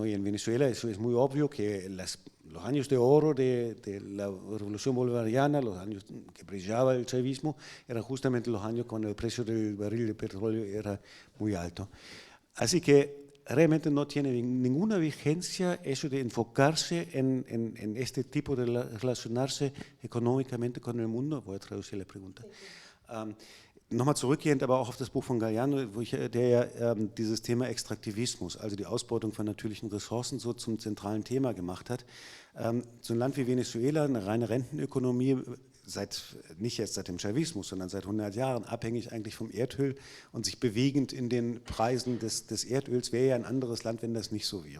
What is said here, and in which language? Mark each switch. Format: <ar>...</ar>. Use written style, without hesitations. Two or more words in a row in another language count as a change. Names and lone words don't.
<es>Y en Venezuela eso es muy obvio que los años de oro de la revolución bolivariana, los años que brillaba el chavismo, eran justamente los años cuando el precio del barril de petróleo era muy alto. Así que realmente no tiene ninguna vigencia eso de enfocarse en este tipo de relacionarse económicamente con el mundo. Voy a traducir la pregunta.</es> <de>Nochmal zurückgehend aber auch auf das Buch von Galeano, der ja dieses Thema Extraktivismus, also die Ausbeutung von natürlichen Ressourcen, so zum zentralen Thema gemacht hat. So ein Land wie Venezuela, eine reine Rentenökonomie, nicht erst seit dem Chavismus, sondern seit 100 Jahren abhängig eigentlich vom Erdöl und sich bewegend in den Preisen des Erdöls, wäre ja ein anderes Land, wenn das nicht so wäre.</de>